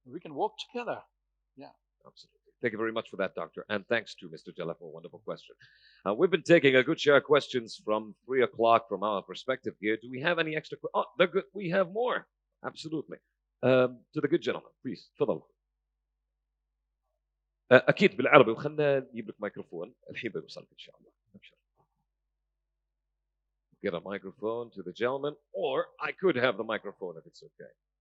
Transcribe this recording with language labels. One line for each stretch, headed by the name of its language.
English: We can work together. Yeah. Absolutely. Thank you very much for that, Doctor. And thanks to Mr. Jella for a wonderful question. We've been taking a good share of questions from 3 o'clock from our perspective here. Do we have any extra? Oh, they're good. We have more. Absolutely. To the good gentleman, please.
Arabic: تفضل. أكيد بالعربي وخلنا نجيب لك ميكروفون الحين بيوصلك إن شاء الله.
English: Get a microphone to the gentleman, or I could have the microphone if it's okay.